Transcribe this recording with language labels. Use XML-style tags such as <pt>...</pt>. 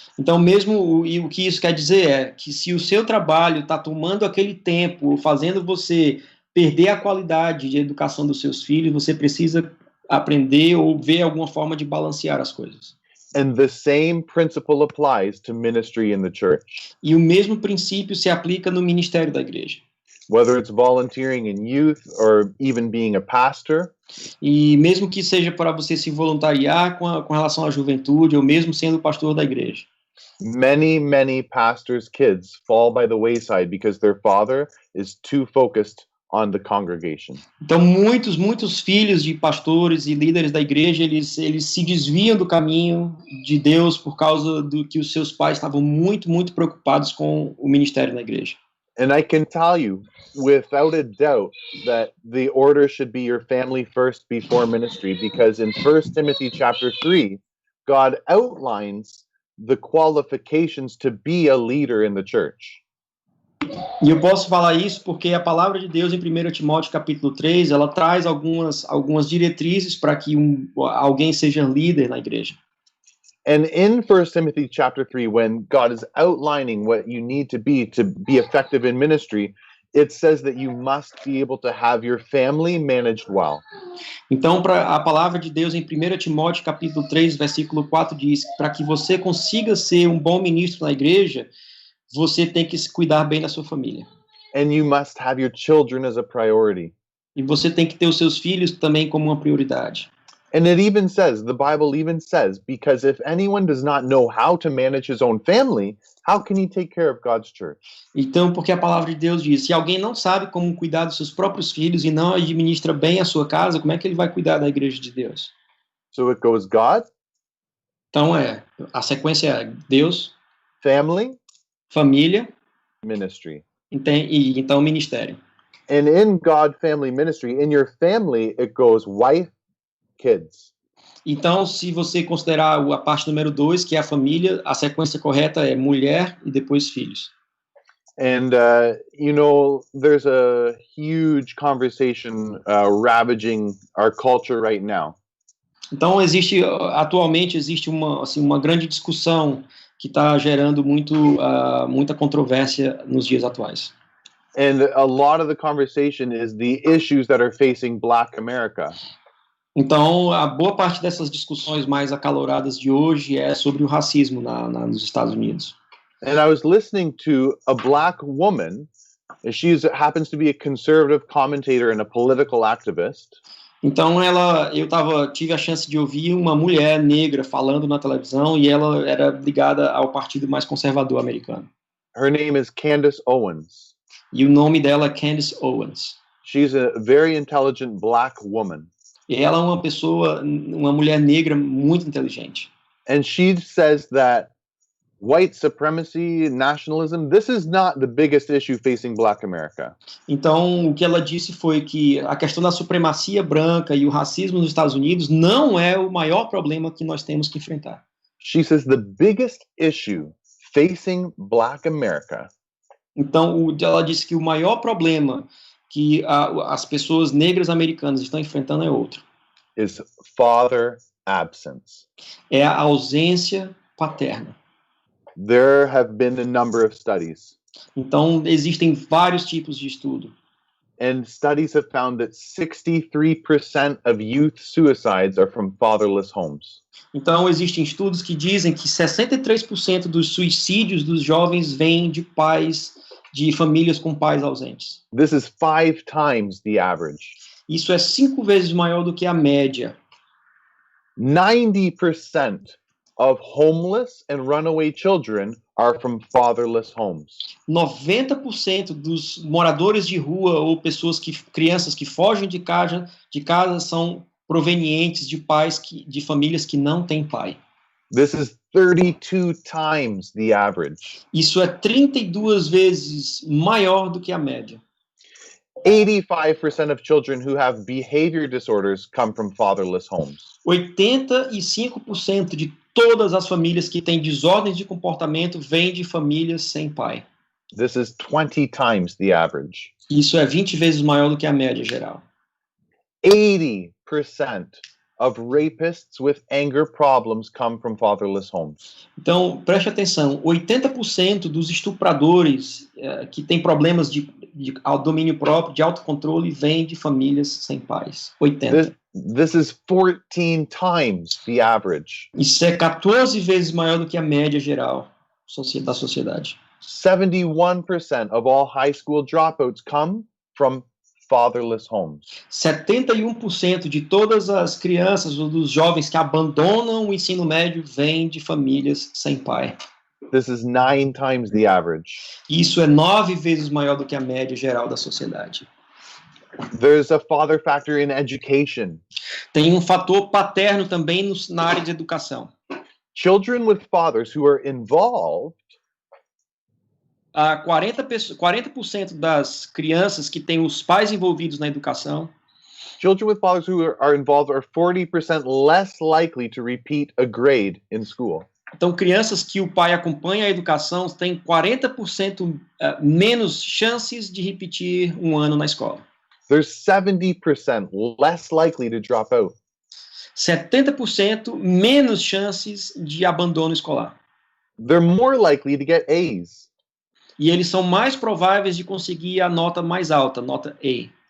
<pt>Então, mesmo o que isso quer dizer é que se o seu trabalho está tomando aquele tempo, fazendo você perder a qualidade de educação dos seus filhos, você precisa aprender ou ver alguma forma de balancear as coisas.</pt> <en>And the same principle applies to ministry in the church.</en> <pt>E o mesmo princípio se aplica no ministério da igreja.</pt> <en>Whether it's volunteering in youth or even being a pastor.</en> <pt>E mesmo que seja para você se voluntariar com relação à juventude, ou mesmo sendo pastor da igreja.</pt> <en>Many pastors' kids fall by the wayside because their father is too focused on the congregation.</en> <pt>Então, muitos filhos de pastores e líderes da igreja, eles se desviam do caminho de Deus por causa do que os seus pais estavam muito preocupados com o ministério na igreja.</pt> <en>And I can tell you, without a doubt, that the order should be your family first before ministry, because in 1 Timothy chapter 3, God outlines the qualifications to be a leader in the church.</en> <pt>E eu posso falar isso porque a palavra de Deus em 1 Timóteo capítulo 3, ela traz algumas diretrizes para que alguém seja líder na igreja.</pt> <en>And in 1 Timothy chapter 3, when God is outlining what you need to be effective in ministry, it says that you must be able to have your family managed well.</en> <pt>Então, a palavra de Deus em 1 Timóteo capítulo 3, versículo 4 diz que para que você consiga ser um bom ministro na igreja, você tem que se cuidar bem da sua família.</pt> <en>And you must have your children as a priority.</en> <pt>E você tem que ter os seus filhos também como uma prioridade.</pt> <en>And it even says, the Bible even says, because if anyone does not know how to manage his own family, how can he take care of God's church?</en> <pt>Então, porque a palavra de Deus diz, se alguém não sabe como cuidar dos seus próprios filhos e não administra bem a sua casa, como é que ele vai cuidar da igreja de Deus?</pt> <en>So it goes God,</en> <pt>Então, a sequência é Deus,</pt> <en>family,</en> <pt>família,</pt> <en>ministry.</en> <pt>e então ministério.</pt> <en>And in God, family, ministry, in your family, it goes wife, kids.</en> <pt>Então, se você considerar a parte número 2, que é a família, a sequência correta é mulher e depois filhos.</pt> <en>And, there's a huge conversation ravaging our culture right now.</en> <pt>Então, atualmente existe uma grande discussão que está gerando muita controvérsia nos dias atuais.</pt> <en>And a lot of the conversation is the issues that are facing Black America.</en> <pt>Então, a boa parte dessas discussões mais acaloradas de hoje é sobre o racismo nos Estados Unidos.</pt> <en>And I was listening to a Black woman. She happens to be a conservative commentator and a political activist.</en> <pt>Então, tive a chance de ouvir uma mulher negra falando na televisão e ela era ligada ao partido mais conservador americano.</pt> <en>Her name is Candace Owens.</en> <pt>E o nome dela é Candace Owens.</pt> <en>She's a very intelligent Black woman.</en> <pt>E ela é uma mulher negra muito inteligente.</pt> <en>And she says that white supremacy, nationalism, this is not the biggest issue facing Black America.</en> <pt>Então, o que ela disse foi que a questão da supremacia branca e o racismo nos Estados Unidos não é o maior problema que nós temos que enfrentar.</pt> <en>She says the biggest issue facing Black America.</en> <pt>Então, ela disse que o maior problema que as pessoas negras americanas estão enfrentando é outro.</pt> <en>Is father absence.</en> <pt>É a ausência paterna.</pt> <en>There have been a number of studies.</en> <pt>Então, existem vários tipos de estudo.</pt> <en>And studies have found that 63% of youth suicides are from fatherless homes.</en> <pt>Então, existem estudos que dizem que 63% dos suicídios dos jovens vêm de famílias com pais ausentes.</pt> <en>This is 5 times the average.</en> <pt>Isso é 5 vezes maior do que a média.</pt> <en>90% of homeless and runaway children are from fatherless homes.</en> <pt>90% dos moradores de rua ou crianças que fogem de casa são provenientes de famílias que não têm pai.</pt> <en>This is 32 times the average.</en> <pt>Isso é 32 vezes maior do que a média.</pt> <en>85% of children who have behavior disorders come from fatherless homes.</en> <pt>85% de todas as famílias que têm desordens de comportamento vêm de famílias sem pai.</pt> <en>This is 20 times the average.</en> <pt>Isso é 20 vezes maior do que a média geral.</pt> <en>80% of rapists with anger problems come from fatherless homes.</en> <pt>Então, preste atenção, 80% dos estupradores que têm problemas de domínio próprio, de autocontrole, vêm de famílias sem pais.</pt> <en>80%. This is 14 times the average.</en> <pt>Isso é 14 vezes maior do que a média geral da sociedade.</pt> <en>71% of all high school dropouts come from fatherless homes.</en> <pt>71% de todas as crianças ou dos jovens que abandonam o ensino médio vêm de famílias sem pai.</pt> <en>This is 9 times the average.</en> <pt>Isso é 9 vezes maior do que a média geral da sociedade.</pt> <en>There's a father factor in education.</en> <pt>Tem um fator paterno também na área de educação.</pt> <en>Children with fathers who are involved</en> <pt>40% das crianças que têm os pais envolvidos na educação,</pt> <en>children with fathers who are involved are 40% less likely to repeat a grade in school.</en> <pt>então crianças que o pai acompanha a educação têm 40% menos chances de repetir um ano na escola.</pt> <en>They're 70% less likely to drop out.</en> <pt>70% menos chances de abandono escolar.</pt> <en>They're more likely to get A's.</en> <pt>E eles são mais prováveis de conseguir a nota mais alta, nota A.</pt>